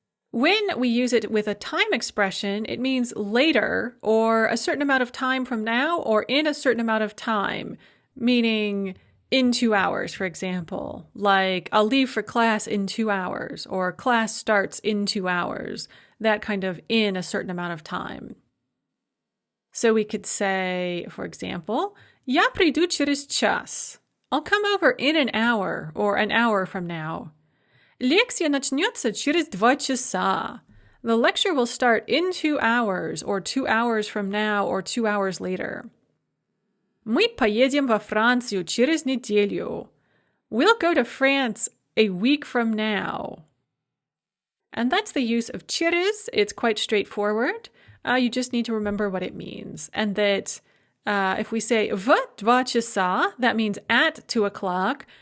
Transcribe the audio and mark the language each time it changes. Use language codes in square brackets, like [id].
[en] When we use it with a time expression, it means later or a certain amount of time from now or in a certain amount of time, meaning in 2 hours, for example, like I'll leave for class in 2 hours or class starts in 2 hours, that kind of in a certain amount of time. So we could say, for example, [ru] я приду через час. [en] I'll come over in an hour or an hour from now. [ru] Лекция начнется через 2 часа. [en] The lecture will start in 2 hours or 2 hours from now or 2 hours later. [ru] Мы поедем во Францию через неделю. [en] We'll go to France a week from now. And that's the use of через. It's quite straightforward. You just need to remember what it means. And that if we say в 2 часа, that means at 2 o'clock.